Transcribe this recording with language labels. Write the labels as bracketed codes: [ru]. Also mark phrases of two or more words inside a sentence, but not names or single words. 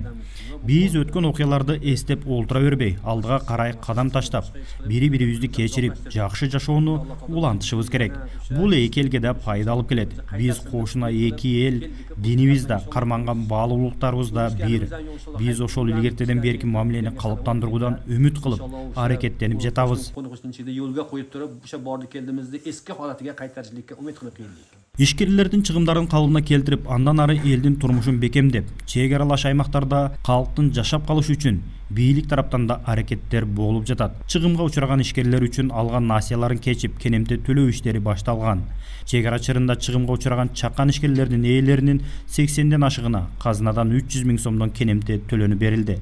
[ky] Биз өткөн окуяларды эстеп олтура бербей, алдыга карай кадам таштап, бири-бирибизди кечирип, жакшы жашоону улантышыбыз керек. Бул эки элге да пайда алып келет. Биз кошуна эки эл, динибиз да, карманган баалуулуктарыбыз да бир. Биз ошол илгертеден берки мамилени калыптандыруудан үмүт кылып, аракеттенип жатабыз. [uz] Yo'lga qo'yib turib, o'sha bordi keldimizda eski holatiga qaytarishlikka umid qilib keldik. [ky] Ишкерлердин чыгымдарын калыбына келтирип, андан ары элдин турмушун бекемдеп, чек аралаш аймактарда калктын жашап калышы үчүн бийлик тараптан да аракеттер болуп жатат. Чыгымга учураган ишкерлер үчүн алган насыяларын кечип, кенемте төлөө иштери башталган. Чек ара чырында чыгымга учураган чакан ишкерлердин ээлеринин 80ден ашыгына казынадан 300 000 сомдон кенемте төлөнү берилди.